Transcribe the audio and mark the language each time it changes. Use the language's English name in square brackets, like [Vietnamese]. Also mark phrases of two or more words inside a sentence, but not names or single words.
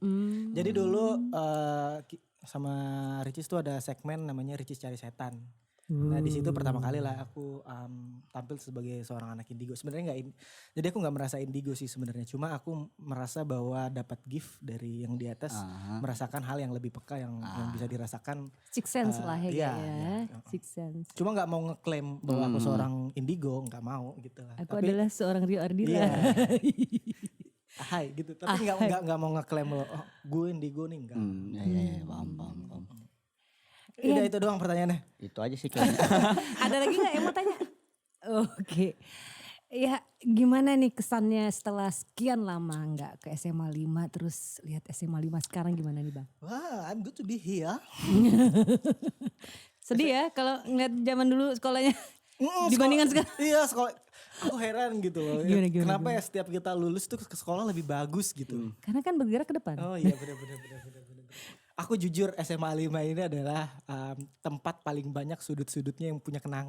[Indonesian] Jadi dulu sama Ricis tuh ada segmen namanya Ricis Cari Setan. Nah di situ pertama kali lah aku tampil sebagai seorang anak indigo. Sebenarnya jadi aku nggak merasa indigo sih sebenarnya. Cuma aku merasa bahwa dapat gift dari yang di atas, merasakan hal yang lebih peka yang bisa dirasakan. [English] Six sense [Indonesian] lah ya. [English] Six sense. [Indonesian] Cuma nggak mau ngeklaim bahwa aku seorang indigo, nggak mau gitu lah. Aku adalah seorang Rio Ardila. Iya. Hai gitu. Tapi nggak mau ngeklaim loh. gue indigo nih enggak. Ya, paham. Udah itu doang pertanyaannya. Itu aja sih kayaknya. Ada lagi gak yang mau tanya? Oke. Ya gimana nih kesannya setelah sekian lama nggak ke SMA 5 terus lihat SMA 5 sekarang gimana nih Bang? Wah, [English] I'm good to be here. [Indonesian] Sedih ya kalau ngeliat zaman dulu sekolahnya dibandingkan sekarang. Iya sekolah. Aku heran gitu loh. Gimana, Kenapa ya setiap kita lulus tuh ke sekolah lebih bagus gitu. Karena kan bergerak ke depan. Oh iya benar. Aku jujur SMA 5 ini adalah tempat paling banyak sudut-sudutnya yang punya kenangan.